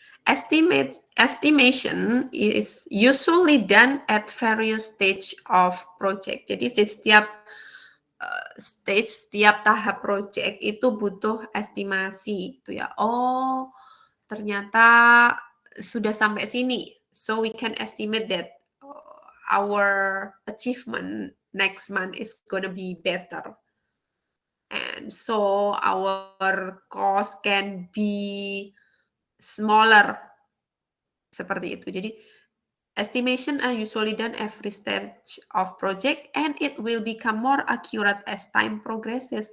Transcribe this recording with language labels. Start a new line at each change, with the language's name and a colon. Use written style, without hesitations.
English: Estimation is usually done at various stage of project.
Indonesian: Jadi setiap setiap tahap project itu butuh estimasi, itu ya. Oh, ternyata sudah sampai sini.
English: So we can estimate that our achievement next month is gonna be better. And so our cost can be smaller.
Indonesian: Seperti itu.
English: Jadi estimation are usually done every stage of project and it will become more accurate as time progresses.